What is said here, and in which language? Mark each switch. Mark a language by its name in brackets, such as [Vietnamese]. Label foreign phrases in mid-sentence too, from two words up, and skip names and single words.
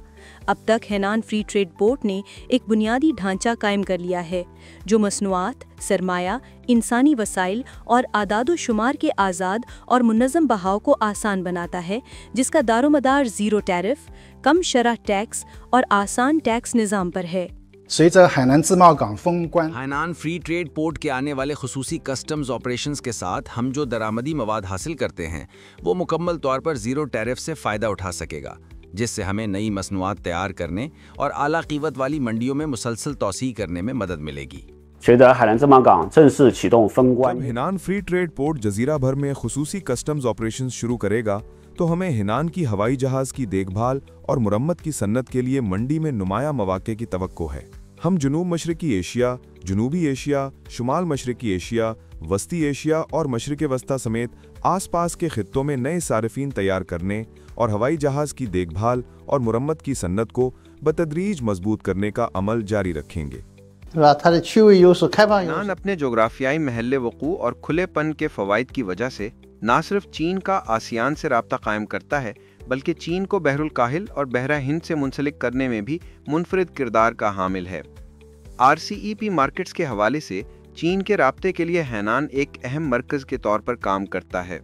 [Urdu] اب تک ہینان [English] free trade port [Urdu] نے ایک بنیادی ڈھانچہ قائم کر لیا ہے جو مصنوعات، سرمایہ، انسانی وسائل اور اعداد و شمار کے آزاد اور منظم بہاؤ کو آسان بناتا ہے، جس کا دارومدار [English] zero tariff, [Urdu] کم شرح ٹیکس اور آسان ٹیکس نظام پر ہے. [Chinese] 随着海南自贸港封关， [Urdu] हैनान [English] free trade port [Urdu] کے آنے والے خصوصی [English] customs operations [Urdu] کے ساتھ ہم جو درآمدی مواد حاصل کرتے ہیں وہ مکمل طور پر [English] zero tariff [Urdu] سے فائدہ اٹھا سکے گا، جس سے ہمیں نئی مصنوعات تیار کرنے اور اعلیٰ قیمت والی منڈیوں میں مسلسل توسیع کرنے میں مدد ملے گی. [Chinese] 随着海南自贸港正式启动封关， [Urdu] جب ہینان [English] free trade port [Urdu] جزیرہ بھر میں خصوصی [English] customs operations [Urdu] شروع کرے گا تو ہمیں ہینان کی ہوائی جہاز کی دیکھ بھال اور مرمت کی صنعت کے لیے منڈی میں نمایاں موقعے کی توقع ہے. ہم جنوب مشرقی ایشیا، جنوبی ایشیا، شمال مشرقی ایشیا، وسطی ایشیا اور مشرق وسطیٰ سمیت آس پاس کے خطوں میں نئے صارفین تیار کرنے اور ہوائی جہاز کی دیکھ بھال اور مرمت کی صنعت کو بتدریج مضبوط کرنے کا عمل جاری رکھیں گے. [Chinese] 是吧？它的区域优势、开放优 हेनान 势， [Urdu] اپنے جغرافیائی محل وقوع اور کھلے پن کے فوائد کی وجہ سے نہ صرف چین کا آسیان سے رابطہ قائم کرتا ہے، بلکہ چین کو بحر الکاہل اور بحر ہند سے منسلک کرنے میں بھی منفرد کردار کا حامل ہے. RCEP مارکیٹس کے حوالے سے چین کے رابطے کے لیے ہینان ایک اہم مرکز کے طور پر کام کرتا ہے.